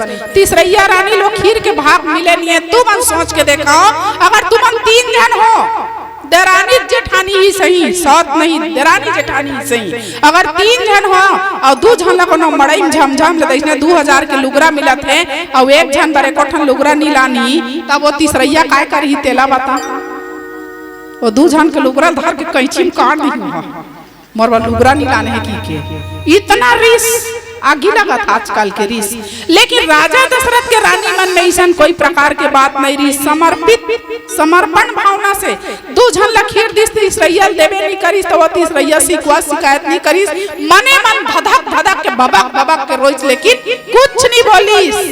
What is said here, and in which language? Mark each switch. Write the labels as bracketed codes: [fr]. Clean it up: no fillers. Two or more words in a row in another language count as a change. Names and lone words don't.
[hne] तीसरैया रानी लोग खीर के भाग मिले नहीं है। तू मन सोच के देखो, अगर तुम 3 जन हो, देरानी जेठानी ही सही, सौत नहीं देरानी जेठानी ही सही, अगर 3 जन हो और 2 जन ला कोनो मड़ई में झमझम ले दैसने 2000 के लुगरा मिलत है, और 1 जन बरे कोठन लुगरा नहीं लानी, तब वो तीसरैया काय करही तेला बता? वो 2 जन के लुगरा धर के कैंची में काट दी हुआ, मोरवा लुगरा नहीं लाने है की के, इतना रिस आगे लगा था आजकल के रिस। लेकिन राजा दशरथ के रानी मन में ऐसा कोई प्रकार के बात नहीं रही, समर्पित समर्पण भावना से 2 जन ला खीर दिस, तीसरैया देवे नहीं करीस, तो वो तीसरैया शिकायत नहीं करीस, मने मन धधक धधक के बबक बबक के रोइस, लेकिन कुछ नहीं बोलीस।